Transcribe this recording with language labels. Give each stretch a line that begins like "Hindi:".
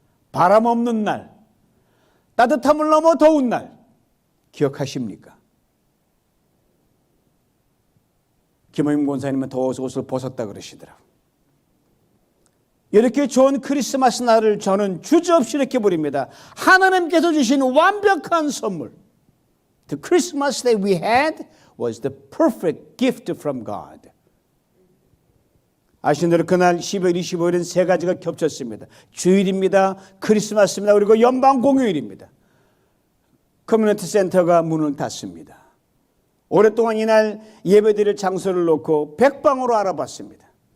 Korean: 바람 없는 날, 따뜻함을 넘어 더운 날 기억하십니까? 김호임 권사님은 더워서 옷을 벗었다 그러시더라고요. 이렇게 좋은 크리스마스 날을 저는 주저없이 이렇게 부릅니다. 하나님께서 주신 완벽한 선물.
English: The Christmas that we had was the perfect gift from God.
Korean: 아시는 대로 그날 12월 25일은 세 가지가 겹쳤습니다. 주일입니다. 크리스마스입니다. 그리고 연방 공휴일입니다. 커뮤니티 센터가 문을 닫습니다. 오랫동안 이날 예배드릴 장소를 놓고 백방으로 알아봤습니다.